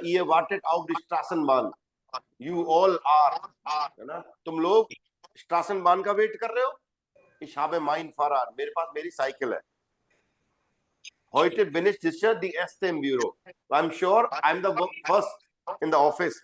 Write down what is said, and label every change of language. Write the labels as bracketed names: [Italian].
[German] Ihr wartet auf die Straßenbahn. [English] You all are. है ना. [Hindi] तुम लोग Straßenbahn का वेट कर रहे हो. [German] Ich habe mein Fahrrad. [Hindi] मेरे पास मेरी साइकिल है. [German] Heute bin ich sicher die erste im Büro. [English] I'm sure I'm the first in the office.